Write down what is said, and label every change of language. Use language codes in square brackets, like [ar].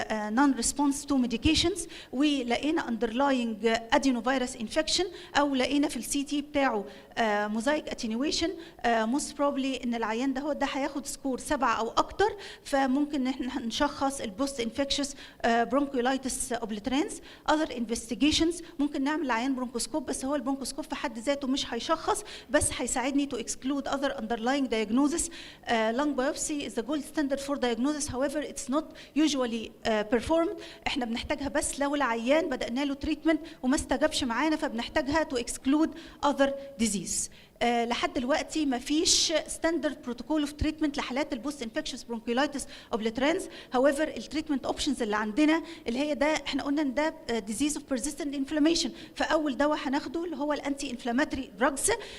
[en] non-response to medications، [ar] ولقينا [en] underlying adenovirus infection [ar] او لقينا في السي تي بتاعه [en] mosaic attenuation، most probably [ar] ان العيان ده هياخد سكور 7 او اكتر، فممكن ان احنا نشخص البوست انفكشس برونكولايتس اوبليترانس. [en] other investigations [ar] ممكن نعمل عيان برونكوسكوب، بس هو البرونكوسكوب في حد ذاته مش هيشخص، بس هيساعدني [en] to exclude other underlying diagnosis. lung biopsy is the gold standard for diagnosis, however it's not usually performed. [ar] احنا بنحتاجها بس لو العيان بدأنا له تريتمنت وما استجابش معانا، فبنحتاجها [en] to exclude other disease. [ar] لحد دلوقتي ما فيش ستاندرد بروتوكول اوف تريتمنت لحالات البوست انفكشس برونكيولايتس اوبليترانس. هاويفر التريتمنت اوبشنز اللي عندنا اللي هي ده احنا قلنا ان ده ديزيز اوف بيرزيستنت انفلاميشن، فاول دواء هناخده اللي هو الانتي انفلاماتوري دراجز.